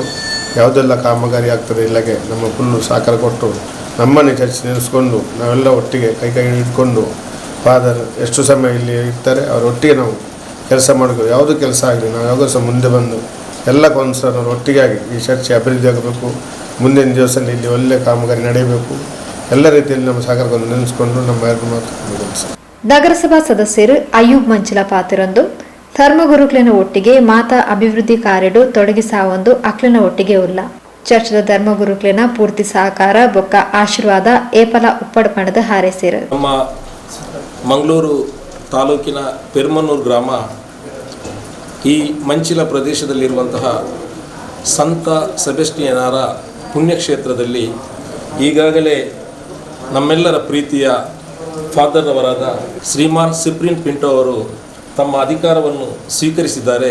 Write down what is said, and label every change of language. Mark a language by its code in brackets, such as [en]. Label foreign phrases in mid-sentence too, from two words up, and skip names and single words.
[kn] ಯಾವುದೆಲ್ಲ ಕಾಮಗಾರಿ ಆಗ್ತದೆ ಇಲ್ಲಗೆ ನಮ್ಮ ಫುಲ್ಲು ಸಹಕಾರ ಕೊಟ್ಟು ನಮ್ಮನ್ನೇ ಚರ್ಚೆ ನೆನೆಸ್ಕೊಂಡು ನಾವೆಲ್ಲ ಒಟ್ಟಿಗೆ ಕೈ ಹಿಡ್ಕೊಂಡು ಫಾದರ್ ಎಷ್ಟು ಸಮಯ ಇಲ್ಲಿ ಇರ್ತಾರೆ ಅವರ ಒಟ್ಟಿಗೆ ನಾವು ಕೆಲಸ ಮಾಡಬೇಕು. ಯಾವುದೂ ಕೆಲಸ ಆಗಲಿ ನಾವು ಯಾವಾಗ ಸಹ ಮುಂದೆ ಬಂದು ಎಲ್ಲ ಕೌನ್ಸಿಲರ್ನವರು ಒಟ್ಟಿಗೆ ಆಗಿ ಈ ಚರ್ಚೆ ಅಭಿವೃದ್ಧಿ ಆಗಬೇಕು. ಮುಂದಿನ ದಿವಸದಲ್ಲಿ ಇಲ್ಲಿ ಒಳ್ಳೆಯ ಕಾಮಗಾರಿ ನಡೆಯಬೇಕು. ಎಲ್ಲ ರೀತಿಯಲ್ಲಿ ನಮ್ಮ ಸಹಕಾರವನ್ನು ನೆನೆಸ್ಕೊಂಡು ನಮ್ಮ ಎರಡು ಮಾತು. [tcy] ನಗರಸಭಾ ಸದಸ್ಯರು ಅಯ್ಯೂಬ್ ಮಂಚಿಲ ಪಾತಿರೊಂದು ಧರ್ಮಗುರುಕ್ಲಿನ ಒಟ್ಟಿಗೆ ಮಾತಾ ಅಭಿವೃದ್ಧಿ ಕಾರ್ಯಡು ತೊಡಗಿಸಾವೊಂದು ಅಕ್ಲಿನ ಒಟ್ಟಿಗೆ ಉಲ್ಲ ಚರ್ಚ್ದ ಧರ್ಮಗುರುಕ್ಲಿನ ಪೂರ್ತಿ ಸಹಕಾರ ಬೊಕ್ಕ ಆಶೀರ್ವಾದ ಏಪಲ ಉಪ್ಪಡು ಪಣದ ಹಾರೈಸಿರು. [kn] ನಮ್ಮ ಮಂಗಳೂರು ತಾಲೂಕಿನ ಪೆರ್ಮನೂರು ಗ್ರಾಮ ಈ ಮಂಚಿಲ ಪ್ರದೇಶದಲ್ಲಿರುವಂತಹ ಸಂತ ಸೆಬೆಸ್ಟಿಯನರ ಪುಣ್ಯಕ್ಷೇತ್ರದಲ್ಲಿ ಈಗಾಗಲೇ ನಮ್ಮೆಲ್ಲರ ಪ್ರೀತಿಯ ಫಾದರ್ ಅವರಾದ ಶ್ರೀಮಾನ್ ಸಿಪ್ರಿಯನ್ ಪಿಂಟೋ ಅವರು ತಮ್ಮ ಅಧಿಕಾರವನ್ನು ಸ್ವೀಕರಿಸಿದ್ದಾರೆ.